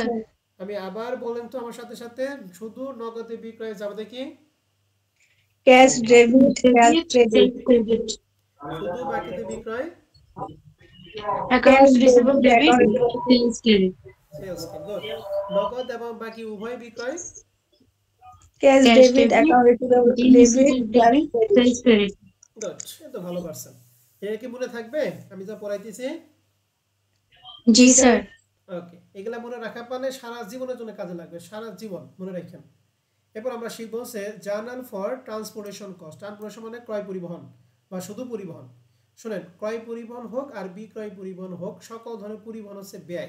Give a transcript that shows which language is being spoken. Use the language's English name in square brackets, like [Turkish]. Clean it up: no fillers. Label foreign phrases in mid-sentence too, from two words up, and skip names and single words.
[Bangla] আমি আবার বলেন তো আমার সাথে সাথে, শুধু নগদে বিক্রয় যাবে দেখি [English] cash debit cash credit শুধু বাকিতে বিক্রয় accounts receivable debit sales credit, sales credit. [Bangla] গুড। নগদ এবং বাকি উভয় বিক্রয় [English] cash cash debit, debit, account receivable receivable debit, cash debit, credit. sales credit. [Bangla] গুড, এটা ভালো পারছেন। এটা কি মনে থাকবে আমি যা পড়াইতেছি? जी जी sir। sir। ওকে, এগুলা মনে রাখা পারলে সারা জীবনের জন্য কাজে লাগবে, সারা জীবন মনে রাখেন। এরপর আমরা শিখব হচ্ছে [English] journal for transportation cost. [Bangla] ট্রান্সপোর্টেশন মানে ক্রয় পরিবহন বা শুধু পরিবহন। শুনেন, ক্রয় পরিবহন হোক আর বিক্রয় পরিবহন হোক, সকল ধরনের পরিবহন হচ্ছে ব্যয়।